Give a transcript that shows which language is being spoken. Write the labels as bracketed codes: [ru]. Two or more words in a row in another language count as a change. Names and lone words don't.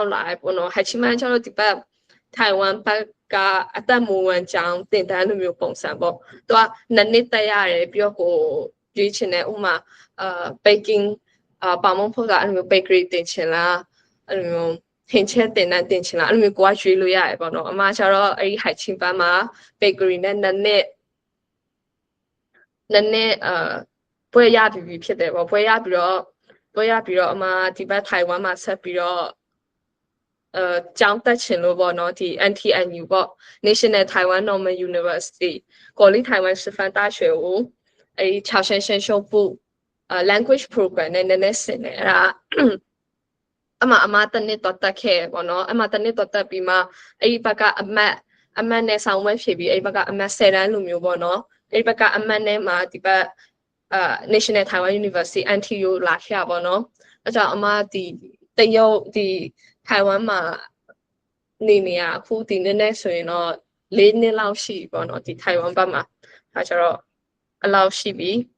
[my] ကိုလာရပေါ့နော်ဟိုက်ချင်းပန်းကျတော့ဒီဘက်ထိုင်ဝမ်ဘက်ကအသက်မွေးဝမ်းကြောင်းတင်တန်းလိုမျိုးပုံစံပေါ့သူက2နှစ်တက်ရတယ်ပြီးတော့ကိုရွေးချင်တယ်ဥမာbaking ပါမုံဖို့ကအဲ့လိုမျိုး bakery တင်ချင်လားအဲ့လိုမျိုးဟင်ချက်တင်ချင်လားအဲ့လိုမျိုးကိုကရွေးလို့ရတယ်ပေါ့နော်အမကျတော့အဲ့ဒီဟိုက်ချင်းပန်းမှာ bakery နဲ့2နှစ် ပွဲရပြီးဖြစ်တယ်ပေါ့ပွဲရပြီးတော့အမဒီဘက်ထိုင်ဝမ်မှာဆက်ပြီးတော့ကျောင်းတက်ချင်လို့ပေါ့နော်ဒီ NTNU ပေါ့ National Taiwan Normal University 国立台湾师范大学ကိုအဲ့ဒီ朝鲜先修部 [en] language program [my] နဲ့နည်းနည်းဆင်တယ်အဲ့ဒါအမတနစ်တော့တက်ခဲ့ပေါ့ နော်အမတနစ်တော့တက်ပြီးမှအဲ့ဒီဘက်ကအမတ်နဲ့ဆောင်ဝဲဖြစ်ပြီးအဲ့ဒီဘက်ကအမတ်10တန်းလိုမျိုးပေါ့နော်အဲ့ဒီဘက်ကအမတ်နဲ့မှာဒီဘက် National Taiwan University NTU လာခဲ့ပါတော့အဲ့ကြောင့်အမဒီတရုတ်ဒီထိုင်ဝမ်မှာနေရအခုဒီနေ့ဆိုရင်တော့4နှစ်လောက်ရှိပေါ့နော်ဒီထိုင်ဝမ်ဘက်မှာဒါကျတော့အလောက်ရှိပြီ